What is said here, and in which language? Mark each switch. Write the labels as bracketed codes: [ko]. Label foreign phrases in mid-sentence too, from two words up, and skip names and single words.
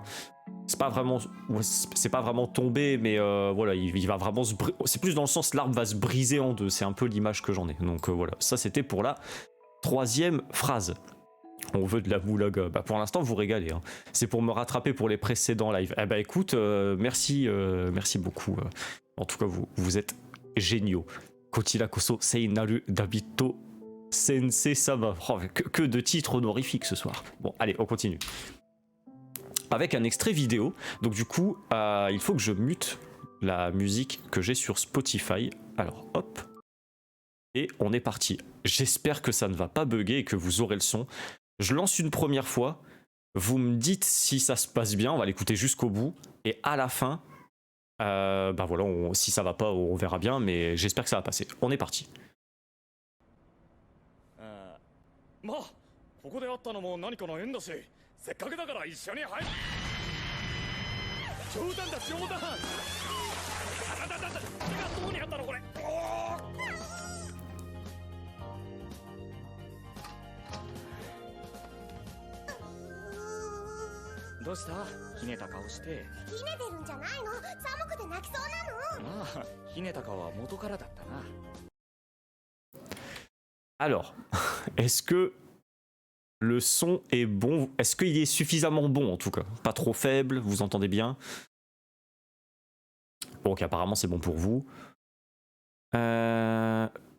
[fr] C'est pas vraiment tomber, mais voilà, il va vraiment c'est plus dans le sens l'arbre va se briser en deux. C'est un peu l'image que j'en ai. Donc voilà, ça c'était pour la 3e phrase. On veut de la moulaga. Bah, pour l'instant, vous régalez. Hein. C'est pour me rattraper pour les précédents lives. Eh bah écoute, merci beaucoup. En tout cas, vous êtes géniaux. [ja] こちら こそ 聖なる ダビト 先生 様. [fr] Oh, que de titres honorifiques ce soir. Bon, allez, on continue. Avec un extrait vidéo. Donc du coup, il faut que je mute la musique que j'ai sur Spotify. Alors hop. Et on est parti. J'espère que ça ne va pas bugger et que vous aurez le son. Je lance une première fois. Vous me dites si ça se passe bien. On va l'écouter jusqu'au bout. Et à la fin, bah voilà, si ça va pas, on verra bien. Mais j'espère que ça va passer. On est parti. [ja] せっかくだから一緒に入る。冗談だ冗談。手がどこにあったのこれ。どうした？ひねた顔して。ひねてるんじゃないの？寒くて泣きそうなの。まあ、ひねた顔は元からだったな。 [fr] Alors, est-ce que le son est bon? Est-ce qu'il est suffisamment bon en tout cas? Pas trop faible, vous entendez bien? Bon, ok, apparemment c'est bon pour vous.